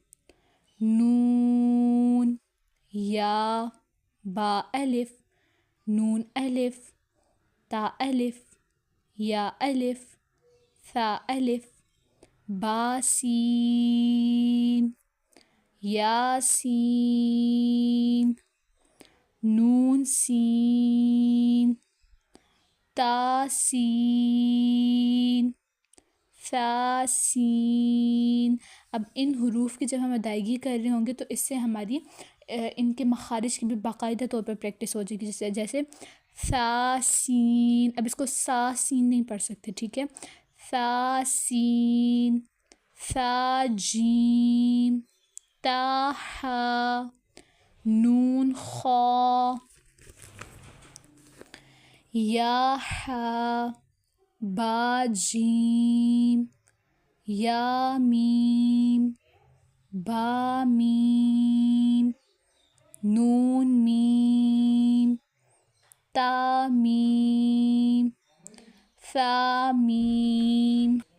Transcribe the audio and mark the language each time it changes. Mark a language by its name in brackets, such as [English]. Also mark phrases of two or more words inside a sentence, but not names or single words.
[Urdu] نون یا با الف نون الف تا الف یا الف ثا الف، با سین یا سین، نون سین تا سین ثا سین۔ اب ان حروف کی جب ہم ادائیگی کر رہے ہوں گے تو اس سے ہماری ان کے مخارج کی بھی باقاعدہ طور پر پریکٹس ہو جائے گی، جیسے ثا سین۔ اب اس کو سا سین نہیں پڑھ سکتے، ٹھیک ہے۔ ثا سین ثا جیم تا ہا، نون خا یا ہا با جیم یا میم با میم، نون میم تا میم ثا میم،